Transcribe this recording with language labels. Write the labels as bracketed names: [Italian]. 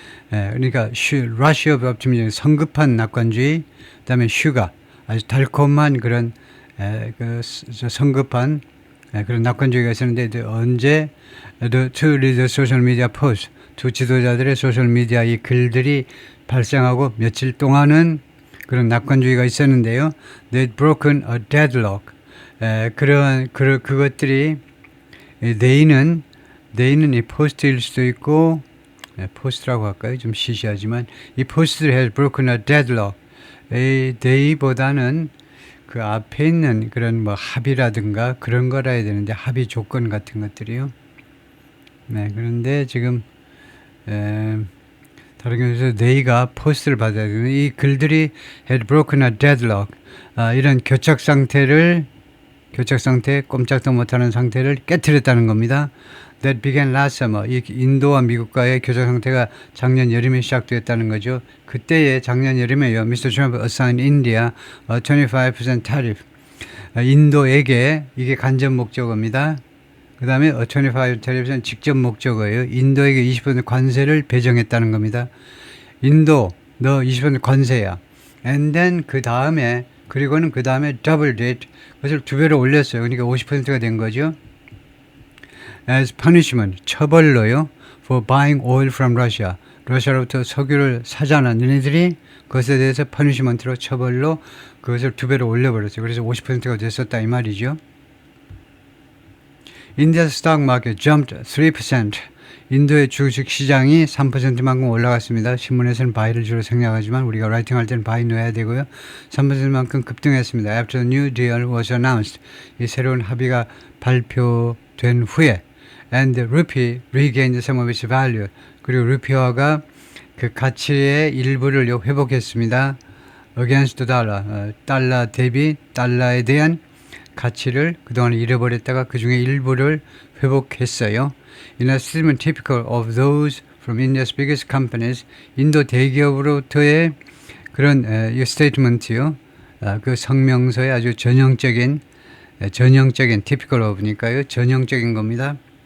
[Korean] 그러니까 [English] rush of optimism, [Korean] 성급한 낙관주의, 그다음에 sugar, 아주 달콤한 그런 그 성급한 그런 낙관주의가 있었는데 언제 [English] the two leaders social media posts, [Korean] 두 지도자들의 소셜 미디어 이 글들이 발생하고 며칠 동안은 그런 낙관주의가 있었는데요. [English] They'd broken a deadlock. [Korean] 그것들이 they는 이 포스트일 수도 있고 포스트라고 할까요? 좀 시시하지만 이 포스트를 [English] had broken a deadlock. [Korean] they보다는 그 앞에 있는 그런 뭐 합의라든가 그런 거라 해야 되는데 합의 조건 같은 것들이요. 네, 그런데 지금 다른 경우에서 they가 포스트를 받아야 되는 이 글들이 [English] had broken a deadlock. [Korean] 이런 교착 상태 꼼짝도 못하는 상태를 깨뜨렸다는 겁니다. [English] That began last summer. [Korean] 이 인도와 미국과의 교착 상태가 작년 여름에 시작되었다는 거죠. 그때의 작년 여름에요. [English] Mr. Trump assigned India a 25% tariff. [Korean] 인도에게 이게 간접 목적어입니다. 그 다음에 a 25% tariff은 직접 목적어예요. 인도에게 20% 관세를 배정했다는 겁니다. 인도, 너 20% 관세야. [English] And then [Korean] 그 다음에 [English] doubled it. [Korean] 그것을 2배로 올렸어요. 그러니까 50%가 된 거죠. [English] As punishment, [Korean] 처벌로요. [English] For buying oil from Russia. [Korean] 러시아로부터 석유를 사잖아. 너네들이 그것에 대해서 punishment로 처벌로 그것을 2배로 올려버렸어요. 그래서 50%가 됐었다 이 말이죠. [English] India's stock market jumped 3%. [Korean] 인도의 주식 시장이 3%만큼 올라갔습니다. 신문에서는 바이를 주로 생략하지만 우리가 라이팅할 때는 바이 넣어야 되고요. 3%만큼 급등했습니다. [English] After the new deal was announced. [Korean] 이 새로운 합의가 발표된 후에 [English] and the rupee regained some of its value. [Korean] 그리고 루피화가 그 가치의 일부를 회복했습니다. [English] Against the dollar. [Korean] 달러 대비 달러에 대한 가치를 그동안 잃어버렸다가 그 중에 일부를 회복했어요. [English] In a statement typical of those from India's biggest companies, [Korean] 인도 대기업으로부터의 그런 이 스테이트먼트요. 그 성명서의 아주 전형적인 [English] typical of [Korean] 니까요. 전형적인 겁니다.